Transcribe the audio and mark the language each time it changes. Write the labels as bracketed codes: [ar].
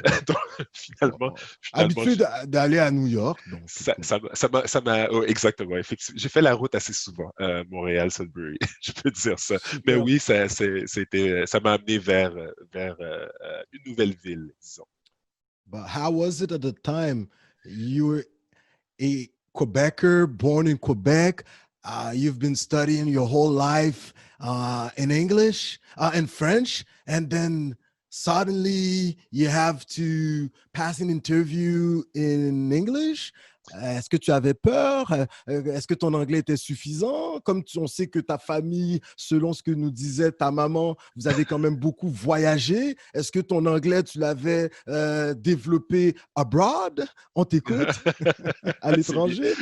[fr] Donc, finalement, Oh. finalement, Habitué d'aller à New York, donc écoute. oh, exactement. Effectivement, j'ai fait la route assez souvent, Montréal, Sudbury. Je peux dire ça. Mais Super. oui, ça m'a amené vers une nouvelle ville, disons. [en] But how was it at the time? You were a Quebecer, born in Quebec. You've been studying your whole life in English, in French, and then suddenly you have to pass an interview in English. [fr] Est-ce que tu avais peur? Est-ce que ton anglais était suffisant? Comme on sait que ta famille, selon ce que nous disait ta maman, vous avez quand même beaucoup voyagé. Est-ce que ton anglais, tu l'avais développé [en] abroad? [fr] On t'écoute? À C'est bien, l'étranger?